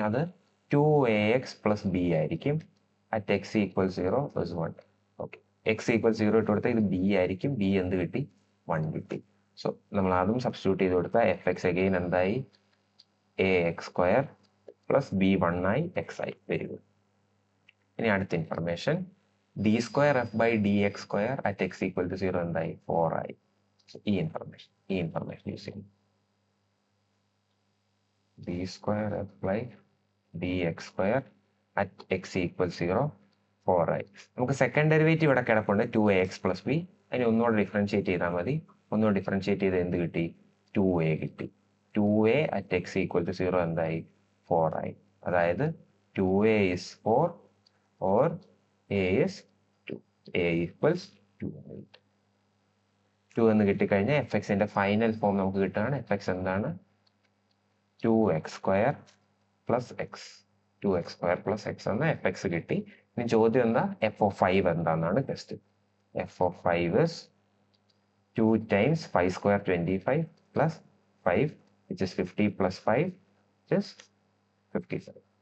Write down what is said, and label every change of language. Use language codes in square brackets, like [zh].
[ml] അത് 2ax plus b ആയിരിക്കും. [en] at x equals 0 is 1. [ml] Okay, x equals 0 ഇട്ട് കൊടുത്താൽ ഇത് b ആയിരിക്കും. b എന്ത് കിട്ടി? 1 കിട്ടി. സോ നമ്മൾ അതും സബ്സ്റ്റിറ്റ്യൂട്ട് ചെയ്ത് കൊടുത്താൽ fx അഗെയിൻ എന്തായി? ax സ്ക്വയർ പ്ലസ് b 1 ആയി x ആയി. [en] Very good. [ml] ഇനി അടുത്ത information [en] d square f by dx square at x equal to 0 [ml] എന്തായി? 4 ആയി. ഈ ഇൻഫർമേഷൻ യൂസ് ചെയ്യും. [en] d square f by dx square at x equal 0 [ml] 4 ആയി. നമുക്ക് സെക്കൻഡ് ഡെറിവേറ്റീവ് ഇവിടെ കിടപ്പുണ്ട്, 2ax plus b. അതിനെ ഒന്നുകൂടെ ഡിഫറൻഷിയേറ്റ് ചെയ്താൽ മതി. ഒന്നുകൂടെ ഡിഫറൻഷിയേറ്റ് ചെയ്ത് എന്ത് കിട്ടി? 2a കിട്ടി. [en] 2a at x equal to 0 [ml] എന്തായി? 4 ആയി. അതായത് [en] 2a is 4 or a is 2. a equals 2. [ml] 2 എന്ന് കിട്ടിക്കഴിഞ്ഞാൽ എഫ് എക്സിന്റെ ഫൈനൽ ഫോം നമുക്ക് കിട്ടുകയാണ്. എഫ് എക്സ് എന്താണ്? 2x square plus X. 2x square plus X എന്ന എഫ് എക്സ് കിട്ടി. ഇനി ചോദ്യം എന്താ? എഫ് ഓഫ് 5 എന്താണെന്നാണ് question. [en] F of 5 is 2 times 5 square 25 plus 5 which is 50 plus 5 which is 55.